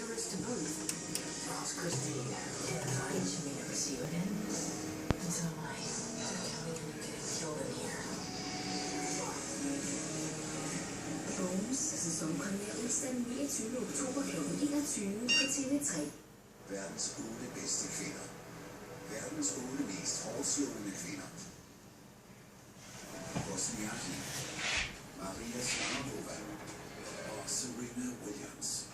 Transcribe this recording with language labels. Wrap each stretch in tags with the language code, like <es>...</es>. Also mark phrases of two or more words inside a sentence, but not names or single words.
<en>to booth. False Christine. Terrified she may never see you again. And so am I. Tell me you're getting killed in here.</en> <da>Bones sæsonpremiere onsdag 29. oktober kl. 21 på TV3. Verdens 8 bedste kvinder. Verdens 8 mest hårdslående kvinder. Wozniacki, Maria Sharapova og Serena Williams.</da>